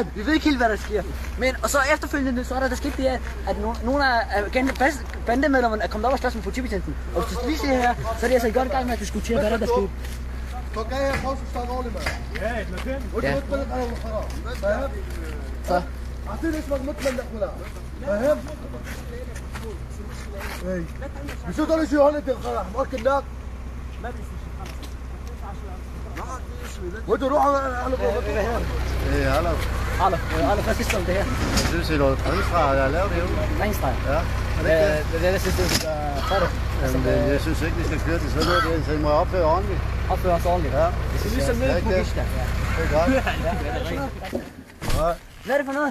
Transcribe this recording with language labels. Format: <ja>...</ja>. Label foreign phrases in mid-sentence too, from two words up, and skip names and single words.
<da>Vi ved ikke helt, hvad der sker. Men, og så efterfølgende, så er der sket det her, at nogle af bandemedlemmerne er kommet op og slås med politibetjenten. Og hvis du lige ser her, så er det altså i godt gang med at diskutere, hvad der sker. Så.</da> <ar>مش تقدر شو هون انت خلاص مؤكد لك وانتوا روحوا على ايه</ar> <da>Alle, hvad synes du om det her? Jeg synes, det er noget træningsstreg, jeg har lavet det jo. Træningsstreg? Ja. Hvad synes du, vi skal tage det? Jeg synes ikke, vi skal køre til sådan noget, så I må opføre ordentligt. Opføre os ordentligt? Ja. Det er ligesom nede på Gisla. Det er godt. Hvad er det for noget?</da>